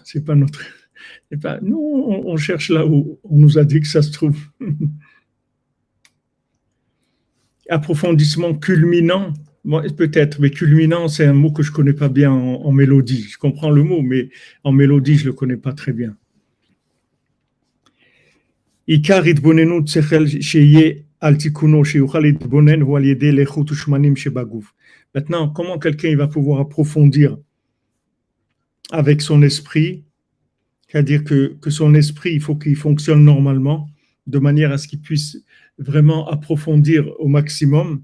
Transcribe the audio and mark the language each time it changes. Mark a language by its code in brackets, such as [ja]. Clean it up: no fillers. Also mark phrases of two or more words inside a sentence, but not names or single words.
[fr] Nous, on cherche là où on nous a dit que ça se trouve. Approfondissement culminant, bon, peut-être, mais culminant, c'est un mot que je connais pas bien en mélodie. Je comprends le mot, mais en mélodie, je le connais pas très bien. [he] עיקר התבוננות שכל שיהיה. [fr] Maintenant, comment quelqu'un va pouvoir approfondir avec son esprit, c'est-à-dire que son esprit, il faut qu'il fonctionne normalement, de manière à ce qu'il puisse vraiment approfondir au maximum.